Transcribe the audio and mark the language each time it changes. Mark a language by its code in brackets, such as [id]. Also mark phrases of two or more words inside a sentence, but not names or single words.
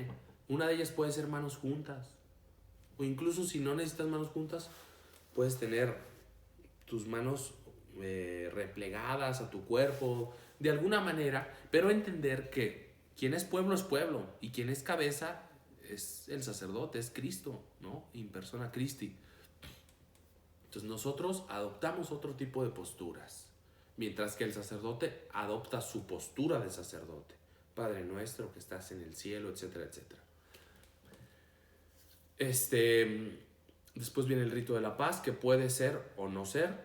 [es] Una de ellas puede ser manos juntas. O incluso si no necesitas manos juntas, puedes tener tus manos replegadas a tu cuerpo, de alguna manera, pero entender que quien es pueblo y quien es cabeza es el sacerdote, es Cristo, ¿no? [la] In persona Christi. [es] Entonces nosotros adoptamos otro tipo de posturas, mientras que el sacerdote adopta su postura de sacerdote. Padre nuestro que estás en el cielo, etcétera, etcétera. Después viene el rito de la paz, que puede ser o no ser.